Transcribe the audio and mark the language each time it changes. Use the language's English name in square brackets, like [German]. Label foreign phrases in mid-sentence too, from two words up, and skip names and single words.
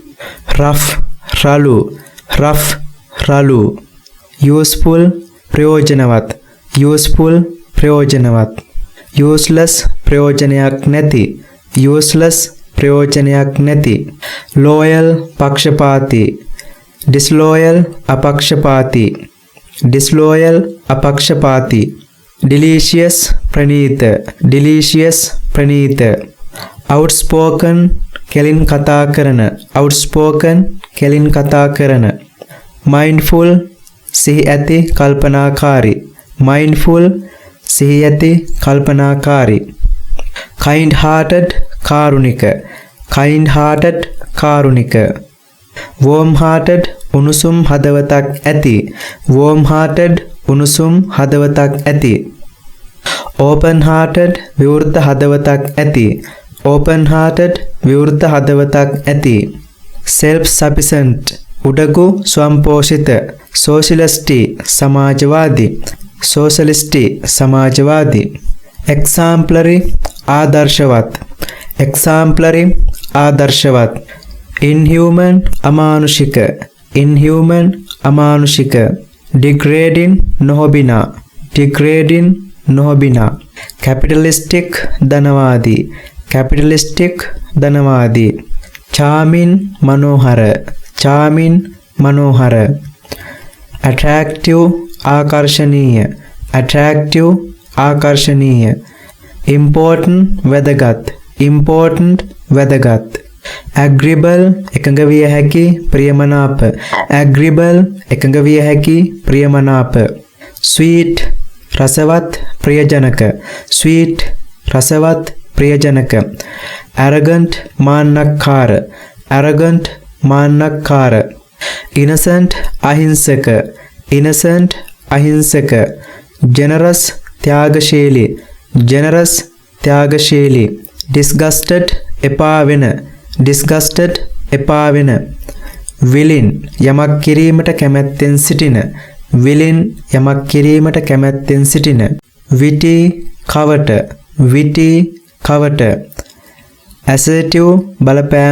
[Sinhala] rough රළු, rough රළු useful ප්‍රයෝජනවත් useful ප්‍රයෝජනවත් useless ප්‍රයෝජනයක් නැති useless ප්‍රයෝජනයක් නැති loyal පක්ෂපාතී disloyal අපක්ෂපාතී disloyal අපක්ෂපාතී delicious ප්‍රණීත delicious ප්‍රණීත outspoken කෙලින් කතා කරන outspoken කෙලින් කතා කරන mindful සිහි ඇති කල්පනාකාරී mindful සිහි ඇති කල්පනාකාරී [English] kind hearted [Sinhala] කාරුණික [English] kind hearted [Sinhala] කාරුණික [English] warm hearted [Sinhala] උණුසුම් හදවතක් ඇති [English] warm hearted [Sinhala] උණුසුම් හදවතක් ඇති [English] open hearted [Sinhala] විවෘත හදවතක් ඇති [English] open hearted [Sinhala] විවෘත හදවතක් ඇති [English] self sufficient [Sinhala] උඩගු ස්වයංපෝෂිත socialist සමාජවාදී socialist සමාජවාදී exemplary ආදර්ශවත් exemplary ආදර්ශවත් inhuman අමානුෂික inhuman අමානුෂික degrading නොහොබිනා degrading නොහොබිනා capitalistic ධනවාදී capitalistic ධනවාදී charming මනෝහර charming මනෝහර attractive ආකර්ෂණීය attractive ආකර්ෂණීය important වැදගත් important වැදගත් agreeable එකඟ විය හැකි ප්‍රියමනාප agreeable එකඟ විය හැකි ප්‍රියමනාප sweet රසවත් ප්‍රියජනක sweet රසවත් ප්‍රියජනක arrogant මාන්නක්කාර arrogant මාන්නක්කාර innocent අහිංසක innocent අහිංසක generous ත්‍යාගශීලී generous ත්‍යාගශීලී disgusted එපා වෙන disgusted එපා වෙන willing යමක් කිරීමට කැමැත්තෙන් සිටින willing යමක් කිරීමට කැමැත්තෙන් සිටින witty කවට witty කවට assertive බලපෑම්